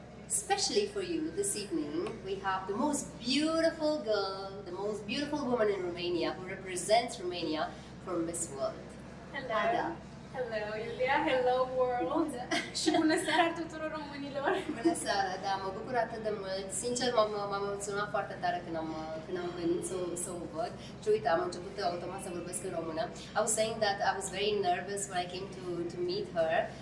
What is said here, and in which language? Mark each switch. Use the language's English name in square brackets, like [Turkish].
[English] Especially for you this evening, we have the most beautiful girl, the most beautiful woman in Romania who represents Romania for Miss World. Hello. Ada. Hello, Iulia. Hello, world. [Romanian] Și bună seara tuturor românilor. Bună seara, da, mă bucur atât de mult. Sincer, m-am emoționat foarte tare când am venit să o văd. Și uite, am început automat să vorbesc în română. [English] I was saying that I was very nervous when I came to meet her.